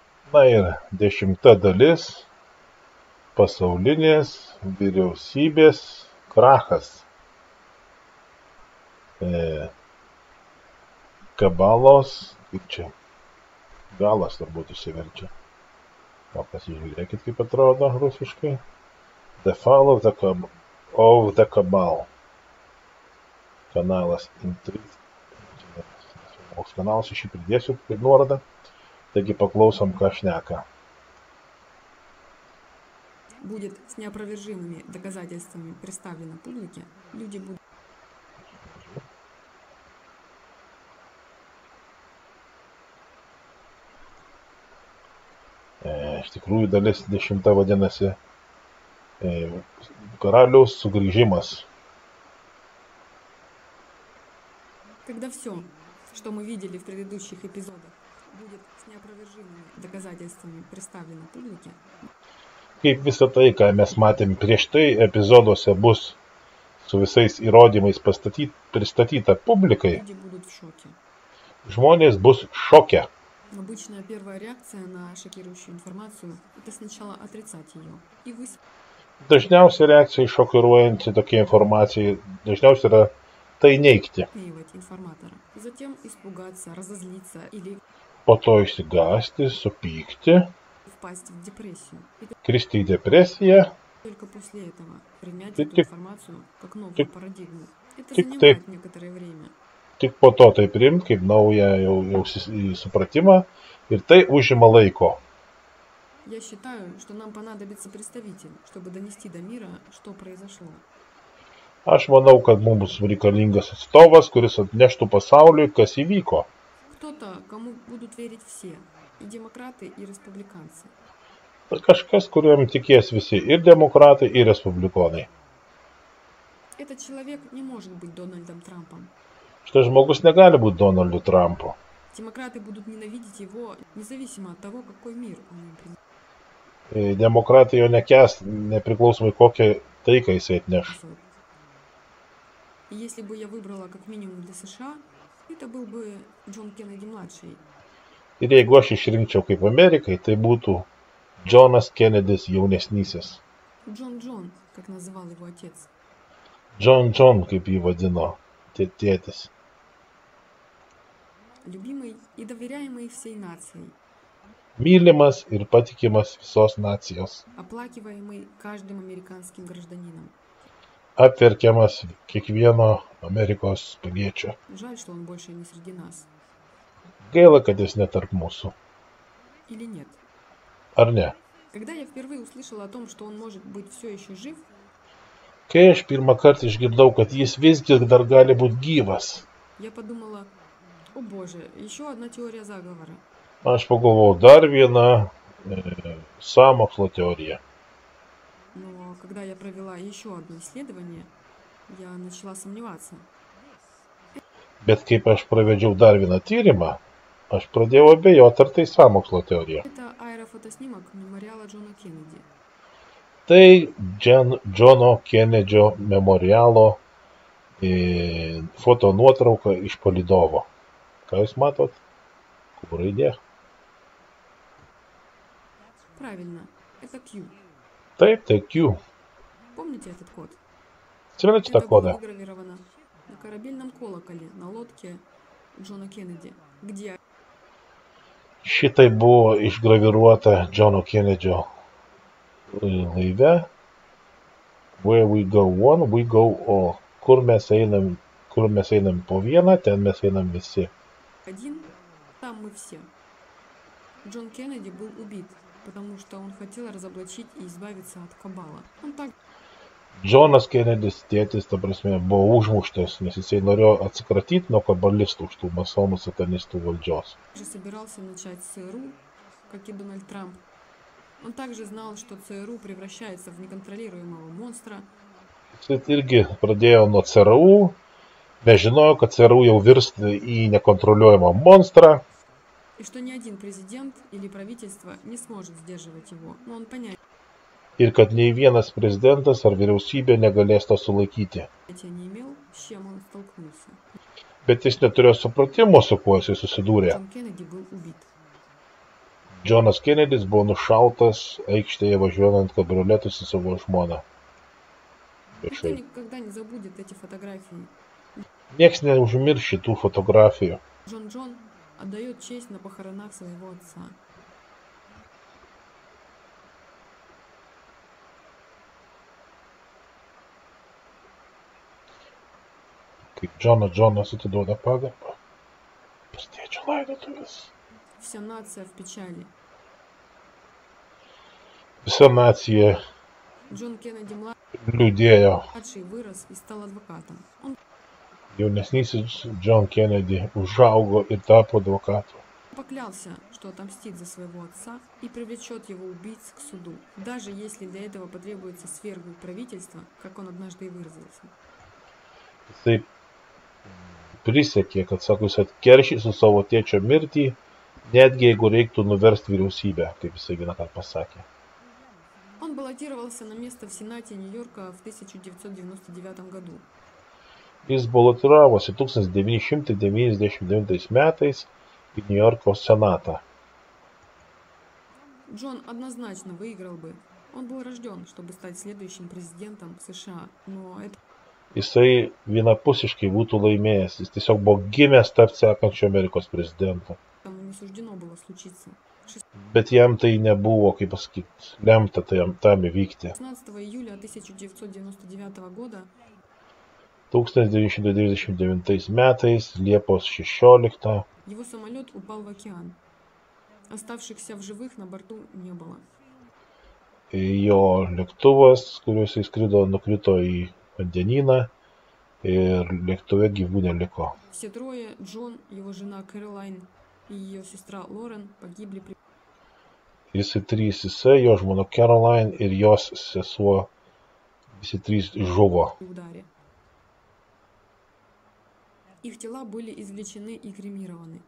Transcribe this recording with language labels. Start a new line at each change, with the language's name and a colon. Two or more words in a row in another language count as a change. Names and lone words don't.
Lithuanian: Na ir 10 dalis pasaulinės vyriausybės krachas. Kabalos, kaip čia, galas turbūt išsiverčia. O pasižiūrėkit, kaip atrodo rusiškai. The Fall of the Cabal. Kanalas Intrigues. Koks kanalas, aš jį pridėsiu kaip nuorodą. Taigi paklausom, ką šneka.
Russian: Будет с неопровержимыми доказательствами представлено публике, люди будут...
Lithuanian: Iš tikrųjų dalis 10 vadinasi Karaliaus sugrįžimas.
Russian: Когда все, что мы видели в предыдущих эпизодах, будет с неопровержимыми доказательствами представлено публике,
Lithuanian: Kaip visą tai, ką mes matėm prieš tai epizoduose, bus su visais įrodymais pristatyta publikai,
Russian: люди будут в шоке.
Lithuanian: žmonės bus šoke.
Russian: Обычная первая реакция на шокирующую информацию – это сначала отрицать ее и
Lithuanian: Dažniausia reakcija į šokiruojantį tokia informacija dažniausiai yra tai neigti.
Russian: высмеивать информатора. Затем испугаться, разозлиться или
Lithuanian: Po to išsigąsti, supykti,
Russian: впасть в депрессию. И
Lithuanian: kristi į depresiją.
Russian: только после этого принять Ты- эту ты- информацию как новую ты- парадигму. Это ты- занимает некоторое время.
Lithuanian: Tik po to tai priimti kaip naują jau supratimą ir tai užima laiko.
Russian: Я считаю, что нам понадобится представитель, чтобы донести до мира, что произошло.
Lithuanian: Aš manau, kad mums reikalingas atstovas, kuris atneštų pasauliui, kas įvyko.
Russian: Кто-то, кому будут верить все, и демократы, и республиканцы.
Lithuanian: Kažkas, kuriam tikės visi ir demokratai, ir respublikonai.
Russian: Этот человек не может быть Дональдом Трампом.
Lithuanian: Šitas žmogus negali būti Donaldu Trumpu.
Russian: Демократы будут ненавидеть его, независимо от того, какой мир он им принесет.
Lithuanian: Demokratai jo nekęs, nepriklausomai kokią taiką jisai atneš.
Russian: И если бы я выбрала как минимум для США, это был бы Джон Кеннеди-младший.
Lithuanian: Ir jeigu aš išrinkčiau kaip Amerikai, tai būtų Johnas Kennedys jaunesnysis.
Russian: Джон, как называл его отец.
Lithuanian: John, kaip jį vadino tėtis.
Russian: Любимый и доверяемый всей нацией.
Lithuanian: Mylimas ir patikimas visos nacijos.
Russian: Оплакиваемый каждым американским гражданином.
Lithuanian: Apverkiamas kiekvieno Amerikos piliečio.
Russian: Жаль, что он больше не среди нас.
Lithuanian: Gaila, kad jis netarp mūsų.
Russian: Или нет?
Lithuanian: Ar ne?
Russian: Когда я впервые услышала о том, что он может быть все еще жив,
Lithuanian: Kai aš pirmą kartą išgirdau, kad jis visgi dar gali būti gyvas,
Russian: я подумала, о боже, еще одна теория заговора.
Lithuanian: aš pagalvojau, dar viena sąmokslo teorija.
Russian: Но когда я провела еще одно исследование, я начала сомневаться.
Lithuanian: Bet kaip aš pravedžiau dar vieną tyrimą, aš pradėjau abejoti, ar tai sąmokslo teorija.
Russian: Это аэрофотоснимок мемориала Джона Кеннеди.
Lithuanian: Tai Džono Kenedžio memorialo foto nuotrauka iš palydovo. Ką jūs matot? Kur raidė?
Russian: Правильно, это Q.
Lithuanian: Taip, tai Q.
Russian: Помните этот код?
Lithuanian: Atsimenate tą
Russian: Это было
Lithuanian: kodą?
Russian: выгравировано на корабельном колоколе на лодке Джона Кеннеди, где
Lithuanian: Šitai buvo išgraviruota Džono Kenedžio laive.
English: Where we go one, we go all.
Lithuanian: Kur mes einam po vieną, ten mes einam visi.
Russian: один, там мы все. Джон Кеннеди был убит, потому что он хотел разоблачить и избавиться от Кабала. Он также
Lithuanian: Džonas Kenedis tėtis, ta prasme, buvo užmuštas, nes jisai norėjo atsikratyti nuo kabalistų, iš tų masonų satanistų valdžios.
Russian: собирался начать с ЦРУ, как и Дональд Трамп. Он также знал, что ЦРУ превращается в неконтролируемого монстра,
Lithuanian: Jis irgi pradėjo nuo CRU, nežinojo, kad CRU jau virsta į nekontroliuojamą monstrą.
Russian: и что ни один президент или правительство не сможет сдерживать его. Но он понятия
Lithuanian: Ir kad nei vienas prezidentas ar vyriausybė negalės to sulaikyti.
Russian: не имел, с чем он столкнулся.
Lithuanian: Bet jis neturėjo supratimo, su kuo jisai susidūrė.
Russian: Джон Кеннеди был убит.
Lithuanian: Džonas Kenedis buvo nušautas aikštėje važiuojant kabrioletu su savo žmona.
Russian: Никто
Lithuanian: Viešai.
Russian: никогда не забудет эти фотографии.
Lithuanian: Niekas neužmirš šitų fotografijų.
Russian: Джон отдает честь на похоронах своего отца.
Lithuanian: Kaip Džonas atiduoda pagarbą. Pas tėčio laidotuvės.
Russian: Вся нация в печали.
Lithuanian: Visa nacija
Russian: Джон Кеннеди
Lithuanian: liūdėjo.
Russian: младший вырос и стал адвокатом. Он
Lithuanian: Jaunesnysis John Kennedy užaugo ir tapo advokatu.
Russian: поклялся, что отомстит за своего отца и привлечет его убийц к суду, даже если для этого потребуется свергнуть правительство, как он однажды и выразился.
Lithuanian: Jisai prisiekė, kad sako, jis atkeršys su savo tėčio mirtį, netgi jeigu reiktų nuversti vyriausybę, kaip jisai vieną kartą pasakė.
Russian: Он баллотировался на место в Сенате Нью-Йорка в 1999 году.
Lithuanian: Jis balotavosi 1999 metais į Niujorko senatą.
Russian: Джон однозначно выиграл бы. Он был рожден, чтобы стать следующим президентом США, но это
Lithuanian: Jisai vienapusiškai būtų laimėjęs. Jis tiesiog buvo gimęs tapti sekančiu Amerikos prezidentu.
Russian: тому не суждено было случиться.
Lithuanian: Bet jam tai nebuvo, kaip pasakyti, lemta tam įvykti.
Russian: 16 июля 1999 года
Lithuanian: 1999 metais, Liepos 16,
Russian: его самолет упал в океан. Оставшихся в живых на борту не было.
Lithuanian: jo lėktuvas, kuriuo jis skrido, nukrito į vandenyną ir lėktuve gyvų neliko.
Russian: Все трое, Джон, его жена Кэролайн и ее сестра Лорен, погибли при
Lithuanian: Visi trys jisai, jo žmona Caroline ir jos sesuo, visi trys žuvo.
Russian: ударе. Их тела были извлечены и кремированы.